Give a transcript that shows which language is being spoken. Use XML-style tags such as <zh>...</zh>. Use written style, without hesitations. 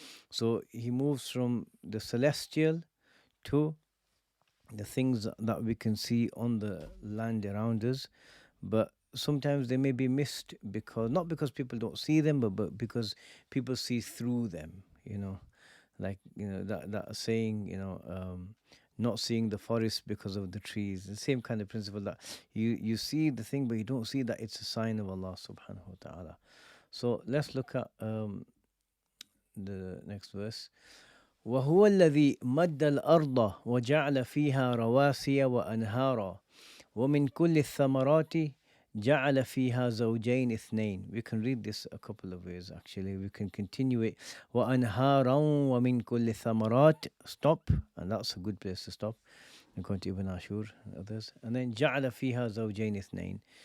<en>So he moves from the celestial to the things that we can see on the land around us, but sometimes they may be missed, because not because people don't see them, but because people see through them, like that saying, not seeing the forest because of the trees. The same kind of principle, that you see the thing but you don't see that it's a sign of Allah subhanahu wa ta'ala. So let's look at the next verse.</en> <ar>وهو الذي مد الأرض وجعل فيها رواسي وأنهارا ومن كل الثمرات جعل فيها زوجين اثنين.</ar> <en>We can read this a couple of ways, actually. We can continue it.</en> <ar>وأنهارا ومن كل الثمرات.</ar> <en>Stop, and that's a good place to stop. I'm going to Ibn Ashur and others. And then</en> <ar>جعل فيها زوجين اثنين.</ar>